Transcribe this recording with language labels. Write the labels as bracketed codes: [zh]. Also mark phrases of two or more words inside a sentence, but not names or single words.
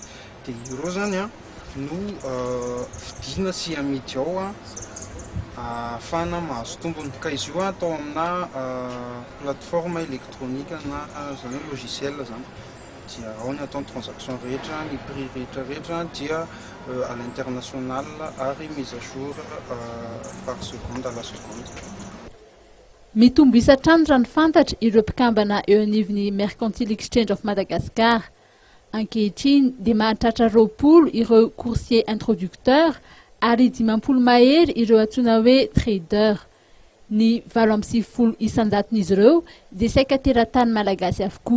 [mg] Dia ireo zany no vidina sy amidy ao ahafahana mahazo tombony ka izy io atao amina [fr] plateforme électronique [mg] na zany hoe logiciel zany dia ao ny atao ny transaction rehetra, ny prix rehetra dia [fr] à l'international [mg] ary [fr] mise à jour par seconde à la seconde. [mg] Mitombo isatrany raha ny fantatra ireo mpikambana eo anivon'ny Mercantile Exchange of Madagascar. Ankehitriny dia mahatratra 20 ireo [fr] coursier introducteur [mg] ary 50 mahery ireo antsoina hoe trader. Ny 60 isan-jaton'izy ireo dia saika teratany malagasy avokoa.